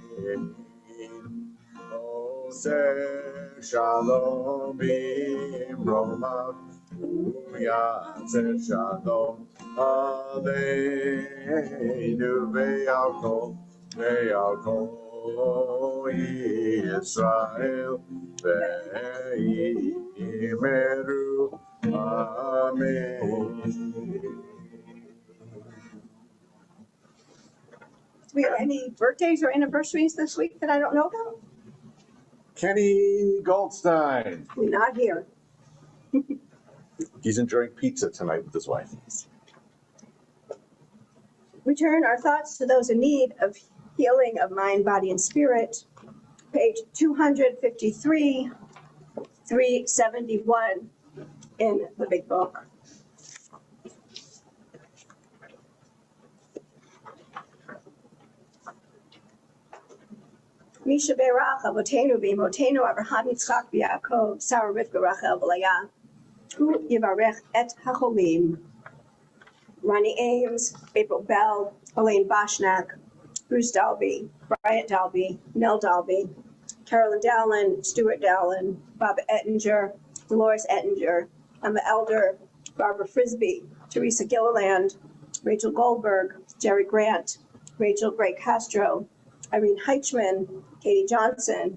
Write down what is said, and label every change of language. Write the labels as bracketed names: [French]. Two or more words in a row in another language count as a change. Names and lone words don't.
[Hebrew] עושה שלום במרומיו, הוא יעשה שלום עלינו ועל כל ישראל ואמרו אמן. [English] Do we have any birthdays or anniversaries this week that I don't know about? Kenny Goldstein. Not here. He's enjoying pizza tonight with his wife. We turn our thoughts to those in need of healing of mind, body, and spirit. Page 253, 371 in the big book. [Hebrew] מי שברך אבותינו ואמותינו אברהם יצחק ויעקב שרה רבקה רחל ולאה הוא יברך את החולים. [English] Ronnie Ames, April Bell, Elaine Boschnack, Bruce Dalby, Bryant Dalby, Nell Dalby, Carolyn Dowland, Stuart Dowland, Bob Ettinger, Dolores Ettinger, Emma Elder, Barbara Frisbee, Teresa Gilliland, Rachel Goldberg, Jerry Grant, Rachel Gray Castro, Irene Heichman, Katie Johnson,